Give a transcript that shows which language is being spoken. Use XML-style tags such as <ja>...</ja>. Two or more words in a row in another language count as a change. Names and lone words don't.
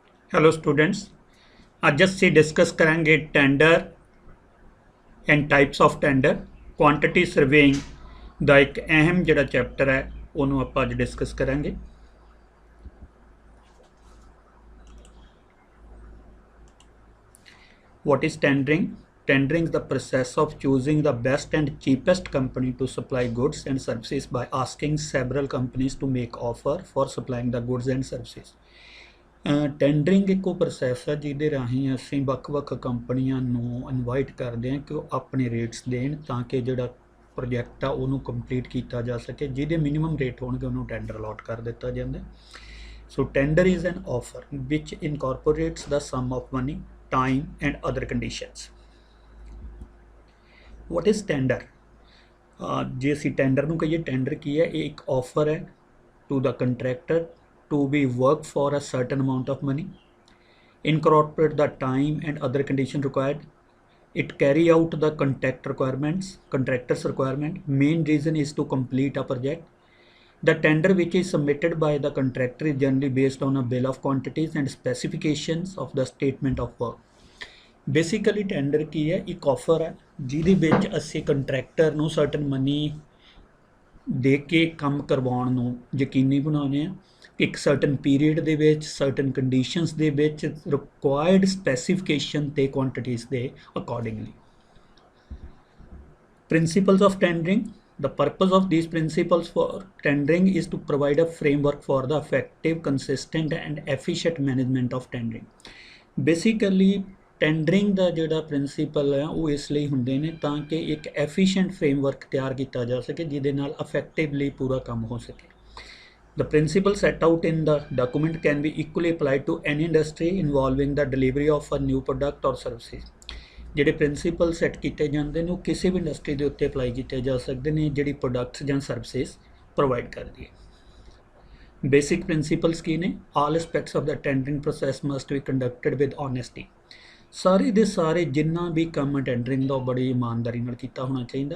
<en>Hello students.</en> <pa>ਅੱਜ ਅਸੀਂ ਡਿਸਕਸ ਕਰਾਂਗੇ</pa> <en>tender and types of tender. quantity surveying</en> <pa>ਦਾ ਇੱਕ ਅਹਿਮ ਜਿਹੜਾ ਚੈਪਟਰ ਹੈ ਉਹਨੂੰ ਆਪਾਂ ਅੱਜ ਡਿਸਕਸ ਕਰਾਂਗੇ।</pa> <en>What is tendering? Tendering is the process of choosing the best and cheapest company to supply goods and services by asking several companies to make offer for supplying the goods and services.</en> <pa>ਟੈਂਡਰਿੰਗ ਇੱਕ ਉਹ ਪ੍ਰੋਸੈਸ ਹੈ ਜਿਹਦੇ ਰਾਹੀਂ ਅਸੀਂ ਵੱਖ-ਵੱਖ ਕੰਪਨੀਆਂ ਨੂੰ ਇਨਵਾਈਟ ਕਰਦੇ ਹਾਂ ਕਿ ਉਹ ਆਪਣੇ ਰੇਟਸ ਦੇਣ ਤਾਂ ਕਿ ਜਿਹੜਾ ਪ੍ਰੋਜੈਕਟ ਆ ਉਹਨੂੰ ਕੰਪਲੀਟ ਕੀਤਾ ਜਾ ਸਕੇ। ਜਿਹਦੇ</pa> <en>minimum rate</en> <pa>ਹੋਣਗੇ ਉਹਨੂੰ</pa> <en>tender allot</en> <pa>ਕਰ ਦਿੱਤਾ ਜਾਂਦਾ।</pa> <en>so tender is an offer which incorporates the sum of money, time and other conditions. What is tender?</en> <pa>ਜੇ ਅਸੀਂ ਟੈਂਡਰ ਨੂੰ ਕਹੀਏ, ਟੈਂਡਰ ਕੀ ਹੈ? ਇਹ ਇੱਕ ਆਫਰ ਹੈ</pa> <en>to the contractor to be work for a certain amount of money, incorporate the time and other condition required. It carry out the contractor's requirement. Main reason is to complete a project. The tender which is submitted by the contractor is generally based on a bill of quantities and specifications of the statement of work.</en> <pa>ਬੇਸਿਕਲੀ ਟੈਂਡਰ ਕੀ ਹੈ? ਇੱਕ ਆਫਰ ਹੈ ਜਿਹਦੇ ਵਿੱਚ ਅਸੀਂ ਕੰਟਰੈਕਟਰ ਨੂੰ</pa> <en>certain money</en> <pa>ਦੇ ਕੇ ਕੰਮ ਕਰਵਾਉਣ ਨੂੰ ਯਕੀਨੀ ਬਣਾਉਂਦੇ ਹਾਂ। ਇੱਕ</pa> <en>certain period</en> <pa>ਦੇ ਵਿੱਚ,</pa> <en>certain conditions</en> <pa>ਦੇ ਵਿੱਚ,</pa> <en>required specification</en> <pa>ਤੇ ਕੁਆਂਟੀਟੀਜ਼ ਦੇ ਅਕੋਰਡਿੰਗਲੀ।</pa> <en>principles of tendering. The purpose of these principles for tendering is to provide a framework for the effective, consistent and efficient management of tendering.</en> <pa>Basically ਟੈਂਡਰਿੰਗ ਦਾ ਜਿਹੜਾ ਪ੍ਰਿੰਸੀਪਲ ਹੈ ਉਹ ਇਸ ਲਈ ਹੁੰਦੇ ਨੇ ਤਾਂ ਕਿ ਇੱਕ</pa> <en>efficient framework</en> <pa>ਤਿਆਰ ਕੀਤਾ ਜਾ ਸਕੇ ਜਿਹਦੇ ਨਾਲ ਇਫੈਕਟਿਵਲੀ ਪੂਰਾ ਕੰਮ ਹੋ ਸਕੇ।</pa> <en>The principle set out in the document can be equally applied to any industry involving the delivery of a new product or services.</en> <pa>ਜਿਹੜੇ ਪ੍ਰਿੰਸੀਪਲ ਸੈੱਟ ਕੀਤੇ ਜਾਂਦੇ ਨੇ ਉਹ ਕਿਸੇ ਵੀ ਇੰਡਸਟਰੀ ਦੇ ਉੱਤੇ ਅਪਲਾਈ ਕੀਤੇ ਜਾ ਸਕਦੇ ਨੇ ਜਿਹੜੀ ਪ੍ਰੋਡਕਟਸ ਜਾਂ</pa> <en>services provide</en> <pa>ਕਰਦੀ ਹੈ।</pa> <en>basic principles</en> <pa>ਕੀ ਨੇ?</pa> <en>all aspects of the tendering process must be conducted with honesty.</en> <pa>ਸਾਰੇ ਦੇ ਸਾਰੇ ਜਿੰਨਾ ਵੀ ਕੰਮ ਟੈਂਡਰਿੰਗ ਦਾ ਬੜੀ ਇਮਾਨਦਾਰੀ ਨਾਲ ਕੀਤਾ ਹੋਣਾ ਚਾਹੀਦਾ।</pa>